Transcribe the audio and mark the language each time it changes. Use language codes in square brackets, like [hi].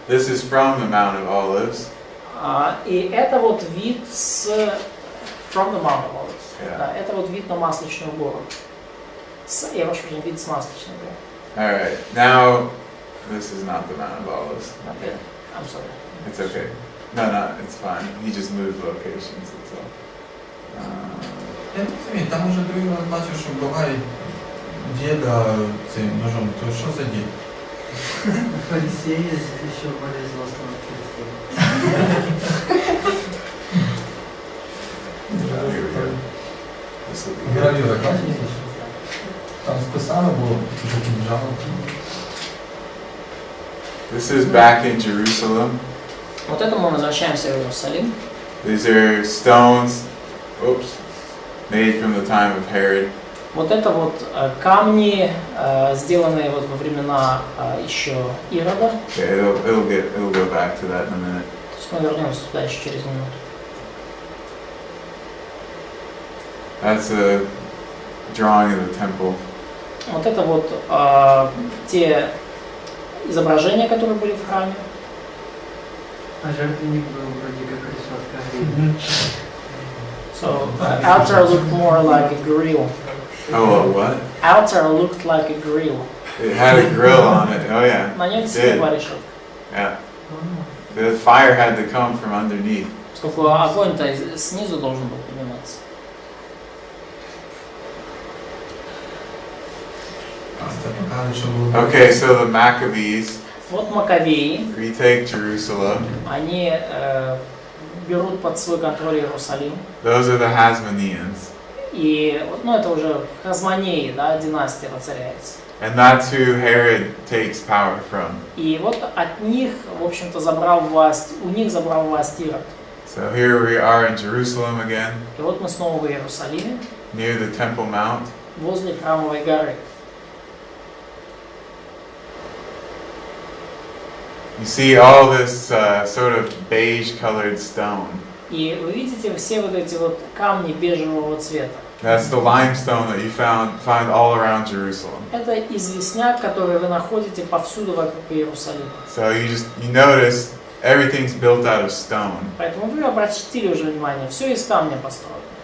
[en] This is from the Mount of Olives. [ru] И это вот вид с [en] from the Mount of Olives. Yeah. [ru] Да, это вот вид на Масличную гору. Я прошу прощения, вид с Масличной горы. [en] All right, now this is not the Mount of Olives. Okay. I'm sorry. It's okay. No, it's fine. He just moved locations. That's all. [uk] Я не розумію, там уже другий раз бачив, що буває діда цим ножом, то що за дід? [ru] Фарисеи еще более злостного фарисея. [en] Here we go. This will be good. [uk] Гравюра, бачите? Там списано було, що кінжалом. [en] This is back in Jerusalem. [ru] Вот это мы возвращаемся в Иерусалим. [en] These are stones, made from the time of Herod. [ru] Вот это вот камни, сделанные вот во времена еще Ирода. [en] Okay, it'll go back to that in a minute. [ru] То есть мы вернемся туда еще через минуту. [en] That's a drawing of the temple. [ru] Вот это вот те изображения, которые были в храме. А жертвенник был вроде как решетка гриля. [en] So altar looked more like a grill. Oh, what? Altar looked like a grill. It had a grill on it. Oh yeah. [ru] На нем [en] It [ru] действительно [en] did. [ru] была решетка. [en] Yeah. The fire had to come from underneath. [ru] Поскольку огонь-то снизу должен был подниматься. [uk] Це показує, що було. [en] Okay, so the Maccabees [ru] Вот Маковеи, [en] retake Jerusalem. [ru] они берут под свой контроль Иерусалим. [en] Those are the Hasmoneans. [ru] И вот, ну, это уже Хазмонеи, да, династия воцаряется. [en] And that's who Herod takes power from. [ru] И вот от них, в общем-то, забрал власть, у них забрал власть Ирод. [en] So here we are in Jerusalem again, [ru] И вот мы снова в Иерусалиме, [en] near the Temple Mount. [ru] возле Храмовой горы. [en] You see all this sort of beige-colored stone. [ru] И вы видите все вот эти вот камни бежевого цвета. [en] That's the limestone that you find all around Jerusalem. [ru] Это известняк, который вы находите повсюду вокруг Иерусалима. [en] So you notice everything's built out of stone. [ru] Поэтому вы обратили уже внимание, все из камня построено.